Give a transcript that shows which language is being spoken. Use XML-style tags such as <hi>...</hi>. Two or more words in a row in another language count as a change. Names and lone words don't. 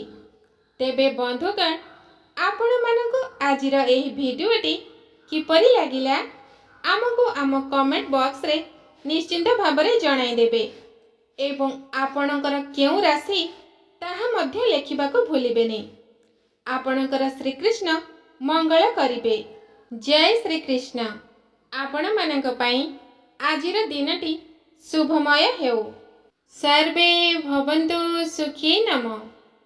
<or>ତେବେ ବନ୍ଧୁଗଣ ଆପଣ ମାନଙ୍କୁ ଆଜିର ଏହି ଭିଡିଓଟି କିପରି ଲାଗିଲା ଆମକୁ ଆମ</or> <en>comment box</en> <or>ରେ ନିଶ୍ଚିନ୍ତ ଭାବରେ ଜଣାଇ ଦେବେ। ଏବଂ ଆପଣଙ୍କର କେଉଁ ରାଶି ତାହା ମଧ୍ୟ ଲେଖିବାକୁ ଭୁଲିବେନି। ଆପଣଙ୍କର ଶ୍ରୀକୃଷ୍ଣ ମଙ୍ଗଳ କରିବେ। ଜୟ ଶ୍ରୀକୃଷ୍ଣ। ଆପଣ ମାନଙ୍କ ପାଇଁ ଆଜିର ଦିନଟି ଶୁଭମୟ ହେଉ।</or> <sa>सर्वे भवन्तु सुखी नमः।</sa>